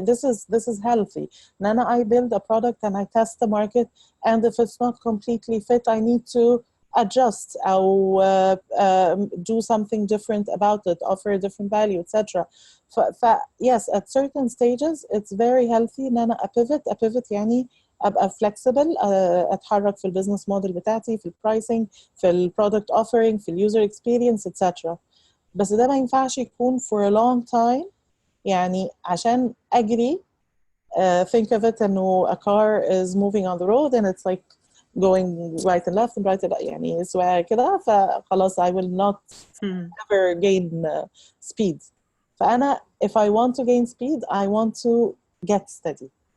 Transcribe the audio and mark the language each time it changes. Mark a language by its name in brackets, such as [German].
[English] This is healthy. Nana, I build a product and I test the market, and if it's not completely fit, I need to adjust or do something different about it, offer a different value, etc. Yes, at certain stages, it's very healthy. [Arabic] Nana, a pivot يعني ابقى flexible, اتحرك في البزنس موديل بتاعتي، في البرايسنج، في البرودكت اوفرنج، في اليوزر اكسبيرينس etc. بس ده ما ينفعش يكون [English] for a long time. [Arabic] يعني عشان اجري [English] think of it [Arabic] انه [English] a car is moving on the road and it's like going right and left and right and left. [Arabic] يعني سواء كده فخلاص [English] I will not ever gain speed. [Arabic] فأنا [English] if I want to gain speed I want to get steady.